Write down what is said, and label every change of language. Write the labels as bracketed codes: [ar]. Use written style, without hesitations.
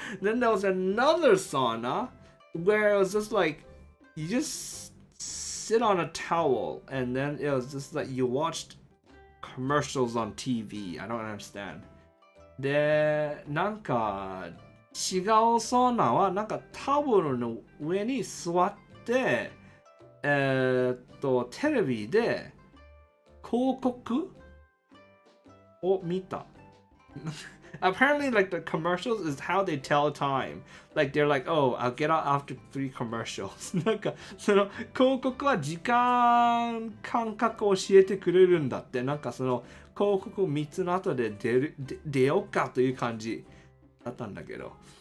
[en] Then there was another sauna where it was just like you just sit on a towel and then it was just like you watched commercials on TV. I don't understand. [ja] で、なんか違うサウナはなんかタオルの上に座ってテレビで広告を見た。 [en] Apparently, like the commercials is how they tell time. Like they're like, oh, I'll get out after 3 commercials. [ja] なんかその広告は時間感覚を教えてくれるんだって。なんかその広告3つの後で出ようかという感じだったんだけど。